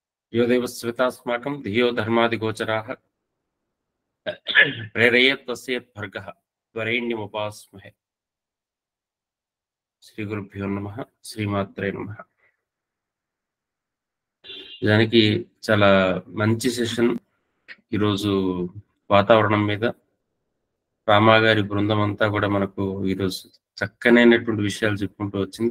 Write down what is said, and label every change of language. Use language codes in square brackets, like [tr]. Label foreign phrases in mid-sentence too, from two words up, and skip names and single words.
[sa] यो देवस्वितास्माकं धियो धर्मादिगोचराः प्रेरयेत् तस्येत् भर्गः वरेण्यमुपास्महे. श्री गुरुभ्यो नमः। श्रीमात्रे नमः. [te] దానికి చాలా మంచి సెషన్ ఈరోజు వాతావరణం మీద. రామాగారి బృందం అంతా కూడా మనకు ఈరోజు చక్కనైనటువంటి విషయాలు చెప్పుకుంటూ వచ్చింది.